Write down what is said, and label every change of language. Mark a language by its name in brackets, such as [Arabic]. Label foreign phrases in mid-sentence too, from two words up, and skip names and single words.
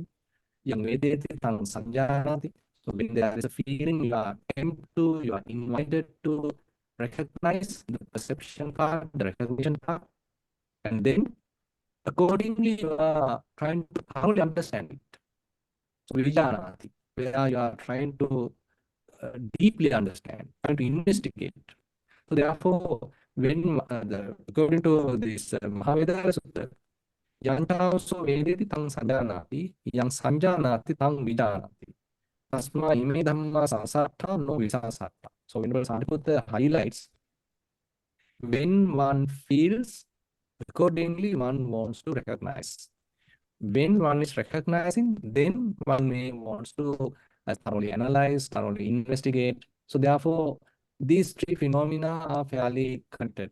[Pali] Yang vedeti tang sanjanati. [English] So when there is a feeling, you are invited to recognize the perception part, the recognition part, and then accordingly you are trying to thoroughly understand it. So vijanati, where you are trying to deeply understand, trying to investigate. So therefore, when according to this Mahavedara Sutta, [Pali] Yantaso vedeti tang sanjanati, yang sanjanati tang vijanati. Tasma ime dhamma sansartha no visansartha. [English] So Venerable Sariputta highlights, when one feels, accordingly one wants to recognize. When one is recognizing, then one may wants to thoroughly analyze, thoroughly investigate. So therefore, these three phenomena are fairly connected.